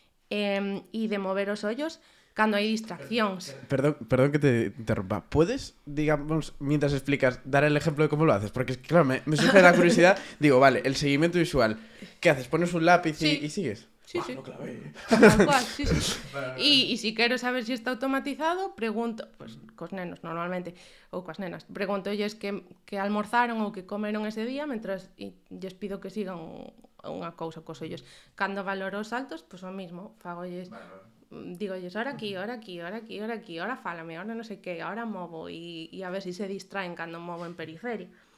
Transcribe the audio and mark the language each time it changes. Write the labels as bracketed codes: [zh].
[gl] E de mover os ollos cando hai distraccións. [es] Perdón que te interrumpa. ¿Puedes, digamos, mientras explicas, dar el ejemplo de cómo lo haces? Porque, claro, me surge la curiosidad. Digo, vale, el seguimiento visual. ¿Qué haces? ¿Pones un lápiz y sigues? Sí, sí. No clavé. Tal cual, sí, sí. [gl] E si quero saber se está automatizado, pregunto, pues, cos nenos normalmente, ou coas nenas, preguntolles que almorzaron ou que comeron ese día, mentras lles pido que sigan unha cousa cos ollos. Cando valoro os saltos, pues o mismo, fagolles, digolles, ahora aquí, ahora aquí, ahora aquí, ahora aquí, ahora fálame, ahora non sei que, ahora movo, e a ver se se distraen cando movo en periferia.